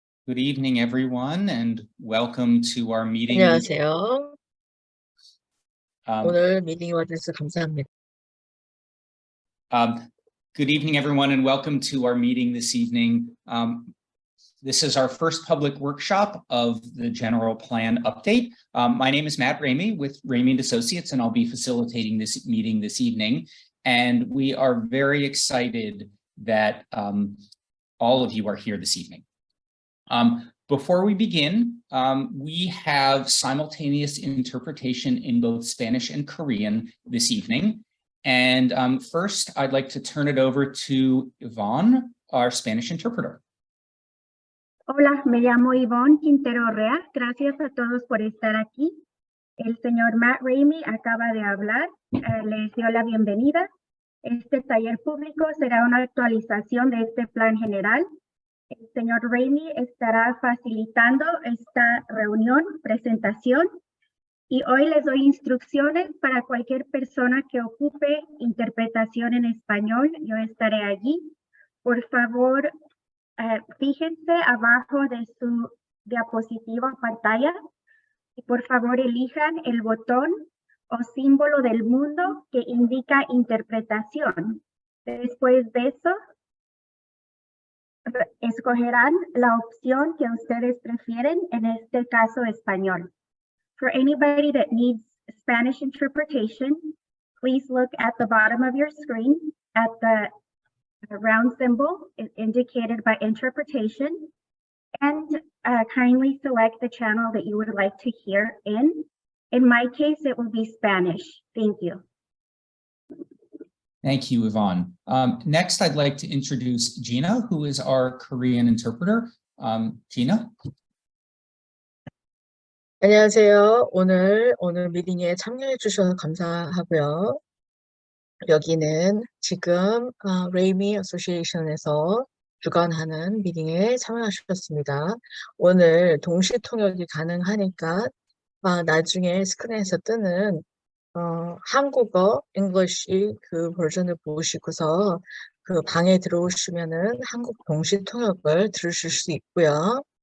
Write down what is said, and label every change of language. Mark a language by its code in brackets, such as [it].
[en] Good evening, everyone, and welcome to our meeting. [ko] 안녕하세요. 오늘 미팅에 와주셔서 감사합니다. [en] Good evening, everyone, and welcome to our meeting this evening. This is our first public workshop of the General Plan Update. My name is Matt Ramey with Ramey & Associates, and I'll be facilitating this meeting this evening. And we are very excited that all of you are here this evening. Before we begin, we have simultaneous interpretation in both Spanish and Korean this evening. And first, I'd like to turn it over to Yvonne, our Spanish interpreter. [es] Hola, me llamo Ivonne Quintero Rea. Gracias a todos por estar aquí. El señor Matt Ramey acaba de hablar. Les dio la bienvenida. Este taller público será una actualización de este plan general. El señor Ramey estará facilitando esta reunión, presentación, y hoy les doy instrucciones para cualquier persona que ocupe interpretación en español. Yo estaré allí. Por favor, fíjense abajo de su diapositiva o pantalla y por favor elijan el botón o símbolo del mundo que indica interpretación. Después de eso, escogerán la opción que ustedes prefieren, en este caso español. [en] For anybody that needs Spanish interpretation, please look at the bottom of your screen at the round symbol indicated by interpretation and kindly select the channel that you would like to hear in. In my case, it will be Spanish. Thank you. Thank you, Yvonne. Next, I'd like to introduce Gina, who is our Korean interpreter. Gina? [ko] 안녕하세요. 오늘 미팅에 참여해 주셔서 감사하고요. 여기는 지금 레이미 어소시에이션에서 주관하는 미팅에 참여하셨습니다. 오늘 동시 통역이 가능하니까 나중에 스크린에서 뜨는 한국어, English 그 버전을 보시고서 그 방에 들어오시면은 한국 동시 통역을 들으실 수 있고요.